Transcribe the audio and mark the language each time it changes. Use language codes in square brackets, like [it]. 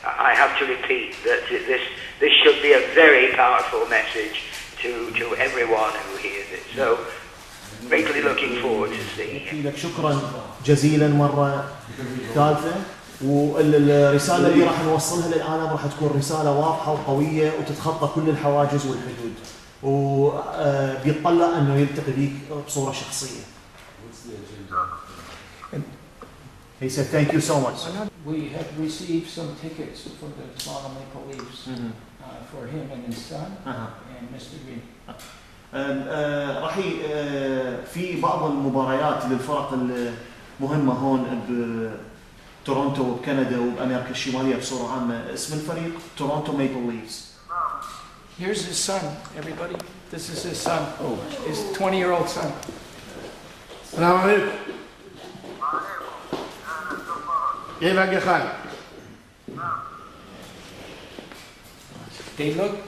[en] I have to repeat that this should be a very powerful message to everyone who hears it. So, greatly looking forward to seeing it. [ar] لك شكرا جزيلا مرة ثالثة، والرسالة اللي راح نوصلها للعالم راح تكون رسالة واضحة وقوية وتتخطى كل الحواجز والحدود، وبيطلع انه يلتقي بيك بصورة شخصية. [en] He said thank you so much. We have received some tickets from the Toronto Maple Leafs for him and his son and Mr. Green. [ar] راح في بعض المباريات للفرق المهمة هون بتورونتو وبكندا وبأمريكا الشمالية بصورة عامة. اسم الفريق تورونتو ميبل ليفز. [en] Here's his son, everybody. This is his son, his 20-year-old son. [ar] السلام عليكم. كيفك يا خالد؟ [en] They look.